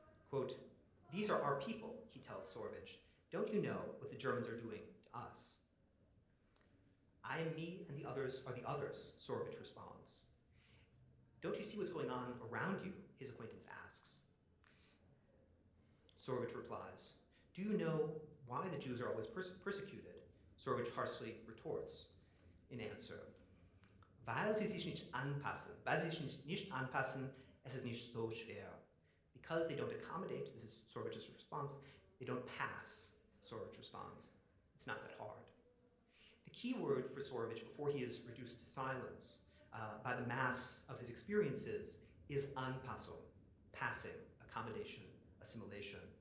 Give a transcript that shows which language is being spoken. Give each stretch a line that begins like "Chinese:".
English: Quote, "These are our people," he tells Sorvich. "Don't you know what the Germans are doing to us?" "I am me and the others are the others," Sorvich responds. "Don't you see what's going on around you?" his acquaintance asks. Sorvich replies, "Do you know why the Jews are always persecuted?" Sorvich harshly retorts in answer,
German: "Weil sie sich nicht anpassen. Weil sie sich nicht anpassen, es ist nicht so schwer."
English: Because they don't accommodate, this is Sorvich's response, they don't pass, Sorvich responds. It's not that hard. The key word for Sorvich before he is reduced to silence by the mass of his experiences is Anpassung, passing, accommodation, assimilation.